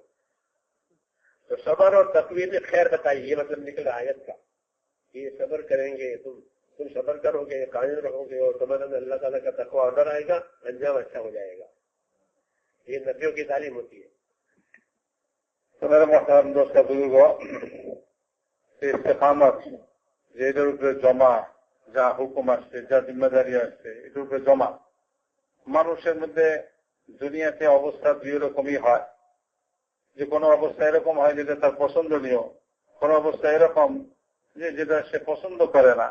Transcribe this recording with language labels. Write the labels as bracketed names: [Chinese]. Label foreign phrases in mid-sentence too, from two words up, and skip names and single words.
[Urdu] تو صبر اور تقوی نے خیر بتائی، یہ مطلب نکلا آیت کا کہ یہ صبر کریں گے، تم صبر کرو گے، قائم رہو گے اور تمہارے میں اللہ تعالیٰ کا تقویٰ آڈر آئے گا، انجام اچھا ہو جائے گا. یہ نبیوں کی تعلیم ہوتی ہے. تو میرے محترم دوست بزرگوں، استقامت [Bangla] যেটার উপরে জমা, যা হুকুম আসছে, যা জিম্মেদারি আসছে, এটার উপরে জমা। মানুষের মধ্যে দুনিয়াতে অবস্থা দুই রকমই হয়, যে কোনো অবস্থা এরকম হয় যেটা তার পছন্দনীয়, কোন অবস্থা এরকম যে যেটা সে পছন্দ করে না.